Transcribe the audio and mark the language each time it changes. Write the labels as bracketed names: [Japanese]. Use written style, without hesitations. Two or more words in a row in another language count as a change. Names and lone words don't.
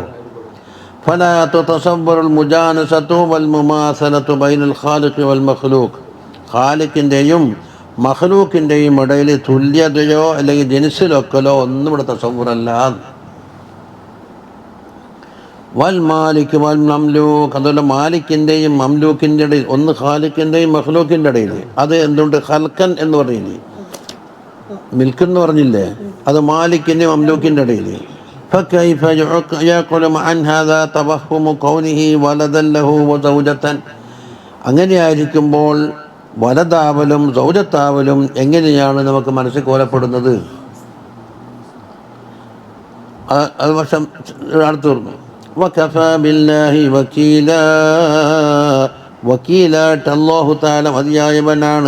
[Arabic] فلا تتصور المجانسة والمماثلة بين الخالق والمخلوق, [Malayalam] ഖാലിഖിൻ്റെയും മഖ്ലൂക്കിൻ്റെയും ഇടയിൽ തുല്യതയോ അല്ലെങ്കിൽ ജനിസിലൊക്കലോ ഒന്നും ഇവിടെ തസവ്വുറല്ല. [Arabic] والمالك والمملوك, [Malayalam] അതുപോലെ മാലിക്കിൻ്റെയും മംലൂക്കിൻ്റെ ഇടയിൽ, ഒന്ന് ഖാലിഖിൻ്റെയും മഖ്ലൂക്കിൻ്റെ ഇടയിൽ. അത് എന്തുകൊണ്ട്? ഖൽഖൻ എന്ന് പറഞ്ഞില്ലേ, മിൽക്ക് എന്ന് പറഞ്ഞില്ലേ, അത് മാലിക്കിൻ്റെയും മംലൂക്കിൻ്റെ ഇടയിൽ. [Arabic] فكيف يعقل عن هذا توهم كونه ولدا له وزوجة, [Malayalam] അങ്ങനെയായിരിക്കുമ്പോൾ വലതാവലും സൗജത്താവലും എങ്ങനെയാണ് നമുക്ക് മനസ്സിൽ കോലപ്പെടുന്നത്? അത് വർഷം അടുത്ത് പറഞ്ഞു [Arabic] وكفى بالله وكيلا, [Malayalam] വക്കീലായിട്ട് [Arabic] الله تعالى [Malayalam] മതിയായവനാണ്.